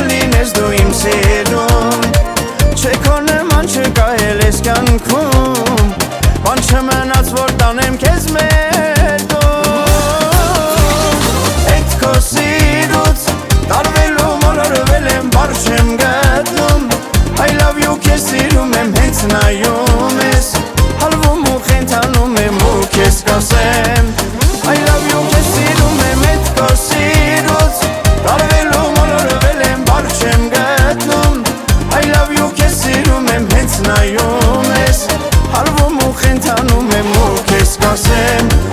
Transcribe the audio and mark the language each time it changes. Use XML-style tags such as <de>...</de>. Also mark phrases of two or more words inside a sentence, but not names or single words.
<hy>լինես դու իմ սիրուն Չէ քո նման չկա էլ ես կյանքում Բան չմնաց որ տանեմ քեզ մեր տուն Այդ քո սիրուց տարվելու մոլորվել եմ բառ չեմ գտնում</hy> <en>I love you</en> <hy>քեզ սիրում եմ հենց նայում ես Հալվում ու խենթանում եմ ու քեզ կասեմ</hy> <en>I love you</en> <hy>քեզ սիրում եմ այդ քո սիրուց տարվելու մոլորվել եմ բառ չեմ գտնում</hy> <en>I love you</en> <hy>քեզ սիրում եմ հենց նայում ես Հալվում ու խենթանում եմ ու քեզ կասեմ</hy>